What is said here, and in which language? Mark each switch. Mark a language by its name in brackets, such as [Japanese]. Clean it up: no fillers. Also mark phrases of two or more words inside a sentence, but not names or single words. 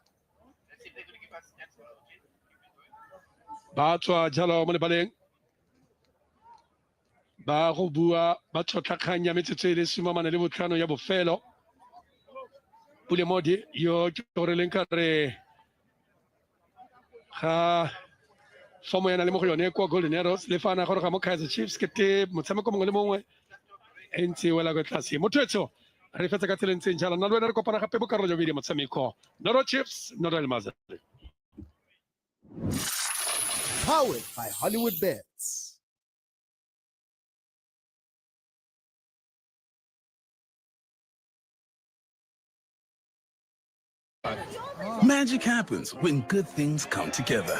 [Tswana] ba tswa jalo mo lebaleng ba go bua ba tsotlakanya metsotso e le sumamane le botlhano ya bofelo pule modi yo gore leng ka re ga fomo yana le mo go yone kwa Golden Arrows le fana gore ga mo Kaizer Chiefs ke te motshameko mongwe le mongwe e ntse wela go tlase motho re fetsa ka tseleng tseng jalo nna le wena re kopana gape bo karolo jo bedi motshameko no Chiefs no el Masry [English] powered by Hollywood Bets. Magic happens when good things come together.